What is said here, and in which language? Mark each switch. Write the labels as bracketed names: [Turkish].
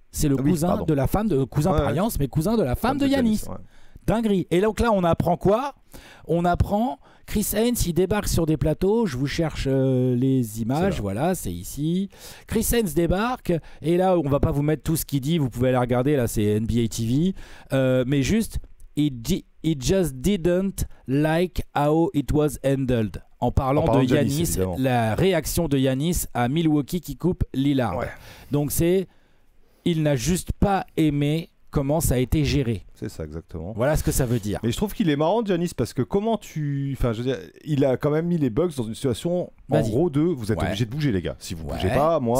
[French] C'est le cousin de la femme de par alliance, mais cousin de la femme de Giannis. Dinguerie. Et donc là, on apprend quoi? On apprend Chris Haynes, il débarque sur des plateaux. Je vous cherche les images. Voilà, c'est ici. Chris Haynes débarque. Et là, on va pas vous mettre tout ce qu'il dit. Vous pouvez aller regarder. Là, c'est NBA TV. Mais juste, [English] he just didn't like how it was handled. [French] En parlant de Giannis, la réaction de Giannis à Milwaukee qui coupe Lillard. Donc il n'a juste pas aimé comment ça a été géré. C'est ça, exactement. Voilà ce que ça veut dire. Mais je trouve qu'il est marrant, Giannis, parce que enfin, je veux dire, il a quand même mis les Bucks dans une situation, en gros, vous êtes obligés de bouger, les gars. Si vous bougez pas, moi...